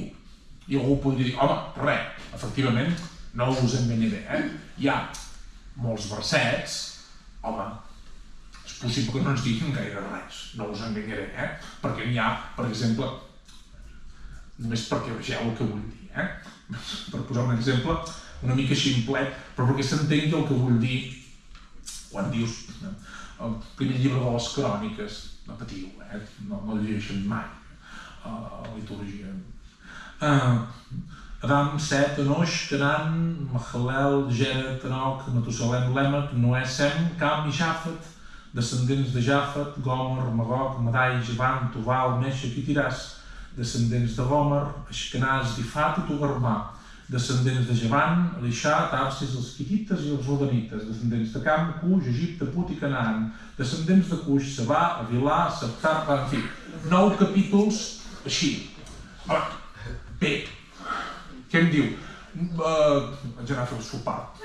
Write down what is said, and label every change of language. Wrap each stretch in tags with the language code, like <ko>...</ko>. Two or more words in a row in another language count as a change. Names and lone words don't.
<ca>I algú podria dir, home, res, efectivament, no us enganyaré, hi ha molts versets, home, és possible que no ens diguin gaire res, no us enganyaré, perquè n'hi ha, per exemple, només perquè vegeu el que vull dir, per posar un exemple una mica ximplet, però perquè s'entengui el que vull dir quan dius el primer llibre de les cròniques, no patiu, no el llegeixen mai a la liturgia. Adam, Set, Enoix, Canan, Mahalel, Gera, Tenoc, Matusalem, Lèmec, Noè, Sem, Cam i Jafet, descendents de Jafet, Gomer, Magog, Madai, Javan, Tubal, Meshach i Tiràs, descendents de Gomer, Ashkenaz, Difat i Togarmà, descendents de Javan, Elixà, Tarsis, els Quitites i els Rodanites, descendents de Cam, Cuix, Egipte, Put i Canaan, descendents de Cuix, Sabà, Avilà, Septar, en fi, 9 capítols així. Bé, què em diu? Vaig anar a fer el sopar.</ca>